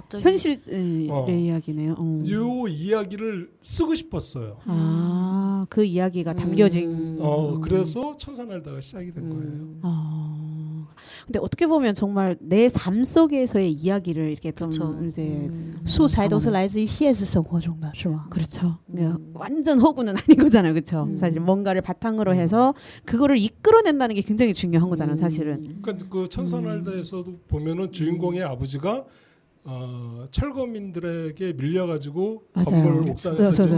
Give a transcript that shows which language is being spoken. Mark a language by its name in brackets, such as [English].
[Korean] 갑자기 현실의 어. 이야기네요. 요 이야기를 쓰고 싶었어요. 그 이야기가 담겨진. 그래서 천사날다가 시작이 된 거예요. 근데 어떻게 보면 정말 내 삶 속에서의 이야기를 이렇게 좀 그쵸. 이제 [Chinese] 素材都是来自于现实生活中的，是吗？ [Korean] 그렇죠. 완전 허구는 아닌 거잖아요, 그렇죠. 사실 뭔가를 바탕으로 해서 그거를 이끌어낸다는 게 굉장히 중요한 거잖아요, 사실은. 그러니까 그 천사날다에서도 보면은 주인공의 아버지가 철거민들에게 밀려가지고 맞아요. 건물 옥상에서 이제 맞아요.